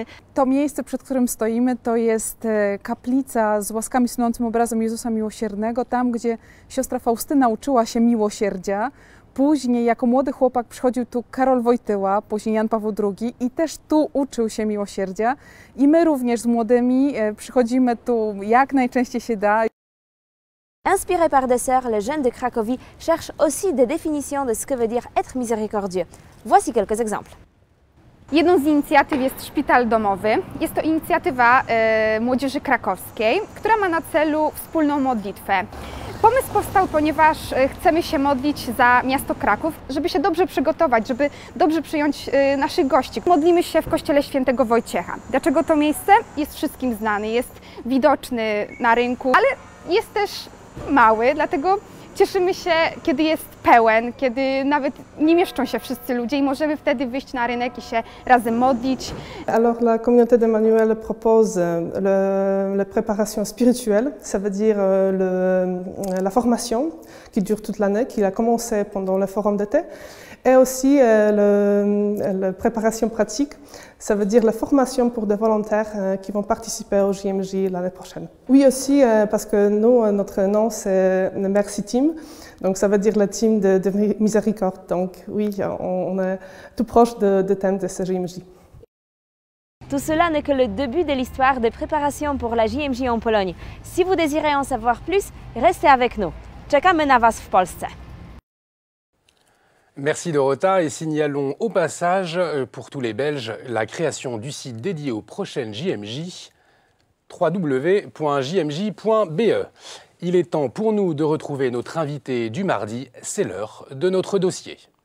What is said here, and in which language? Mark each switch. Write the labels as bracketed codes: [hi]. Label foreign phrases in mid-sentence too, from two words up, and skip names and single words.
[pl] To miejsce, przed którym stoimy, to jest kaplica z łaskami sunącym obrazem Jezusa Miłosiernego, tam gdzie siostra Faustyna uczyła się miłosierdzia. Później jako młody chłopak przychodził tu Karol Wojtyła, później Jan Paweł II i też tu uczył się miłosierdzia. I my również z młodymi przychodzimy tu jak najczęściej się da. [fr] Inspirés par des sœurs, les jeunes de Cracovie cherchent aussi des définitions de ce que veut dire être miséricordieux. Voici quelques exemples. [pl] Jedną z inicjatyw jest Szpital Domowy. Jest to inicjatywa Młodzieży Krakowskiej, która ma na celu wspólną modlitwę. Pomysł powstał, ponieważ chcemy się modlić za miasto Kraków, żeby się dobrze przygotować, żeby dobrze przyjąć naszych gości. Modlimy się w kościele świętego Wojciecha. Dlaczego to miejsce? Jest wszystkim znany, jest widoczny na rynku, ale jest też mały, dlatego cieszymy się, kiedy jest pełen, kiedy nawet nie mieszczą się wszyscy ludzie i możemy wtedy wyjść na rynek i się razem modlić. [fr] Alors la communauté d'Emmanuel propose la préparation spirituelle, ça veut dire la formation qui dure toute l'année, qui a commencé pendant le forum d'été, et aussi la préparation pratique, ça veut dire la formation pour des volontaires qui vont participer au JMJ l'année prochaine. Oui aussi, parce que nous, notre nom c'est Merci Team, donc ça veut dire la team de miséricorde, donc oui, on est tout proche du thème de ce JMJ. Tout cela n'est que le début de l'histoire des préparations pour la JMJ en Pologne. Si vous désirez en savoir plus, restez avec nous. [pl] Czekamy na Was w Polsce. [fr] Merci Dorota et signalons au passage pour tous les Belges la création du site dédié aux prochaines JMJ, www.jmj.be. Il est temps pour nous de retrouver notre invité du mardi, c'est l'heure de notre dossier.